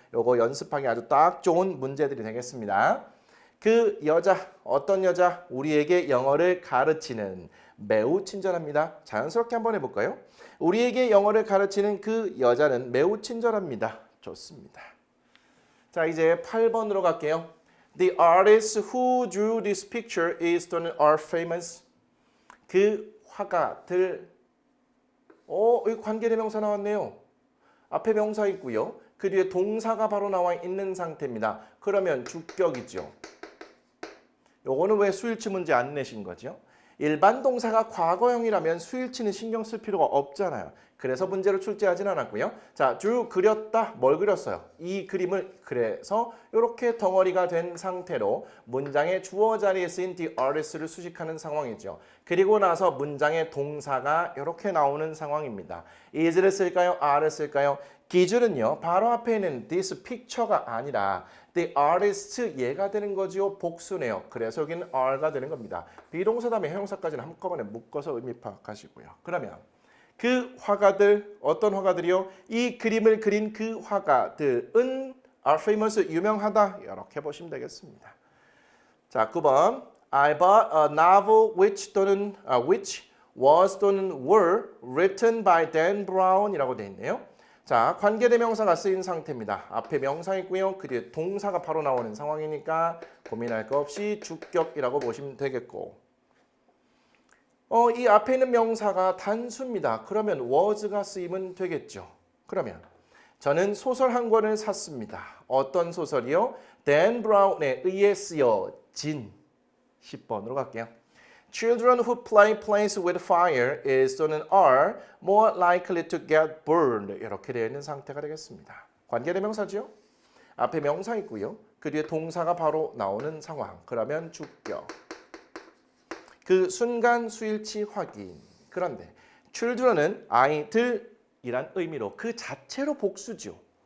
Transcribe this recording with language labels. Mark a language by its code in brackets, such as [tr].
[ko] 요거 연습하기 아주 딱 좋은 문제들이 되겠습니다. 그 여자, 어떤 여자? 우리에게 영어를 가르치는 매우 친절합니다. 자연스럽게 한번 해볼까요? 우리에게 영어를 가르치는 그 여자는 매우 친절합니다. 좋습니다. 자, 이제 8번으로 갈게요. [en] The artist who drew this picture is [ko] 또는 [en] are famous. [ko] 그 화가들. 여기 관계대명사 나왔네요. 앞에 명사 있고요. 그 뒤에 동사가 바로 나와 있는 상태입니다. 그러면 주격이죠. 요거는 왜 수일치 문제 안 내신 거죠? 일반 동사가 과거형이라면 수일치는 신경 쓸 필요가 없잖아요. 그래서 문제로 출제하진 않았고요. 자, drew 그렸다. 뭘 그렸어요? 이 그림을 그래서 이렇게 덩어리가 된 상태로 문장의 주어 자리에 쓰인 the artist를 수식하는 상황이죠. 그리고 나서 문장의 동사가 이렇게 나오는 상황입니다. is를 쓸까요? are를 쓸까요? 기준은요. 바로 앞에 있는 this picture가 아니라 the artist 얘가 되는 거지요. 복수네요. 그래서 여기는 are가 되는 겁니다. 비동사 다음에 형용사까지는 한꺼번에 묶어서 의미 파악하시고요. 그러면 그 화가들, 어떤 화가들이요? 이 그림을 그린 그 화가들은 [en] are famous, [ko] 유명하다. 이렇게 보시면 되겠습니다. 자, 9번. [en] I bought a novel which [ko] 또는 [en] which was 또는 were written by Dan Brown이라고 [ko] 되어 있네요. 자, 관계대명사가 쓰인 상태입니다. 앞에 명사 있고요. 그 뒤에 동사가 바로 나오는 상황이니까 고민할 거 없이 주격이라고 보시면 되겠고 이 앞에 있는 명사가 단수입니다. 그러면 was가 쓰이면 되겠죠. 그러면 저는 소설 한 권을 샀습니다. 어떤 소설이요? Dan Brown에 의해 쓰여진 10번으로 갈게요. [en] Children who play plays with fire is [ko] 또는 [en] are more likely to get burned. [ko] 이렇게 되어 있는 상태가 되겠습니다. 관계대명사죠. 앞에 명사 있고요. 그 뒤에 동사가 바로 나오는 상황. 그러면 주격. 그 순간 수일치 확인. 그런데 children은 아이들이란 의미로 그 자체로 복수죠.